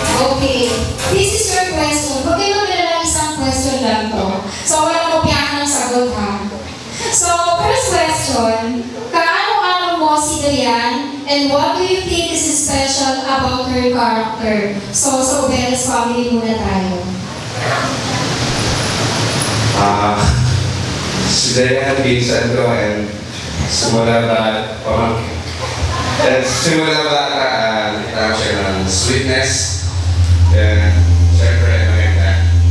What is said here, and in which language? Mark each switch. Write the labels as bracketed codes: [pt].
[en] Okay, this is your question. [tl] Huwag kayo magdala isang question lang to. So, walang kopyahan ng sagot, ha? [en] So, first question, [tl] kaano-ano mo [en] si Dayan and what do you think is special about her character? [tl] So, sa Ubeles family muna tayo. Si Dayan, pinsan ko, and simula bata, nakita ko siya ng sweetness, and syempre, maganda.